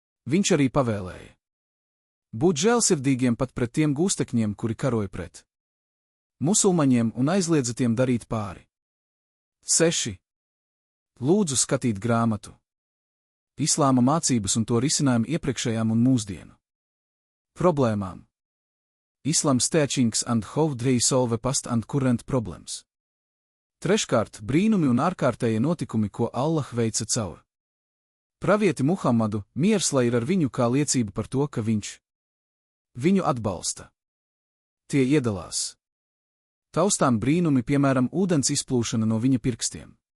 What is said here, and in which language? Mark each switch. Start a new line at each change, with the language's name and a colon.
Latvian: Viņš arī pavēlēja būt žēlsirdīgiem pat pret tiem gūstekņiem, kuri karoja pret musulmaņiem, un aizliedza tiem darīt pāri. 6. Lūdzu skatīt grāmatu Islāma mācības un to risinājumu iepriekšējām un mūsdienu problēmām.
English: Islams teachings and how they solve past and current problems.
Latvian: Treškārt, brīnumi un ārkārtējie notikumi, ko Allah veica caur pravieti Muhammadu, miers lai ir ar viņu, kā liecība par to, ka viņš viņu atbalsta. Tie iedalās taustām brīnumi, piemēram, ūdens izplūšana no viņa pirkstiem.